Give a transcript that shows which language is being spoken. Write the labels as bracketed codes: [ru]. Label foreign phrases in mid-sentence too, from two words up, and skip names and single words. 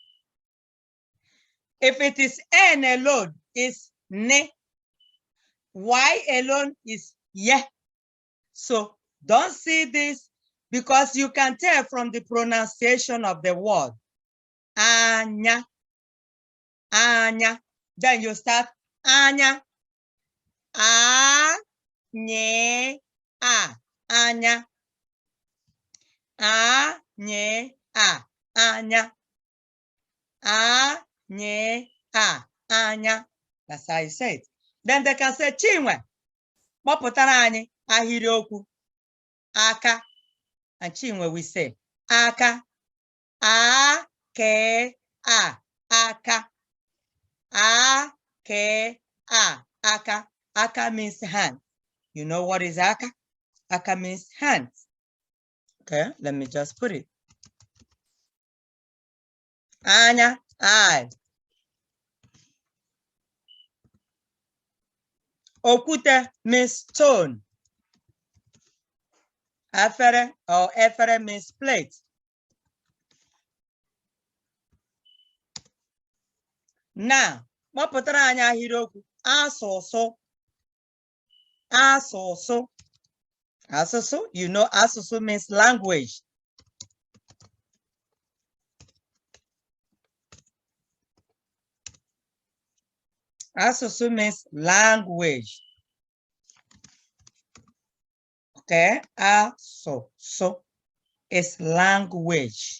[en] If it is N alone, it's ne. Y alone is ye. So don't see this because you can tell from the pronunciation of the word. [ig] Anya, anya. [en] Then you start anya. A, nye, a, anya. [ig] Anya. Anya. Anya. [en] That's how you say it. Then they can say Chinwe. [ig] Kpọpụtara anyị ahịrịokwu aka. [en] And Chinwe we say aka. Aka. [ig] Aka. Aka. [en] Aka means hand. You know what is aka? Aka means hands. Okay, let me just put it. Anya, eye. Okute means stone. Efere or efere means plate. Now, [ig] kpọpụtara anyị ahịrịokwu asụsụ. Asụsụ. Asụsụ, [en] you know asụsụ means language. Asụsụ means language. Okay, asụsụ is language.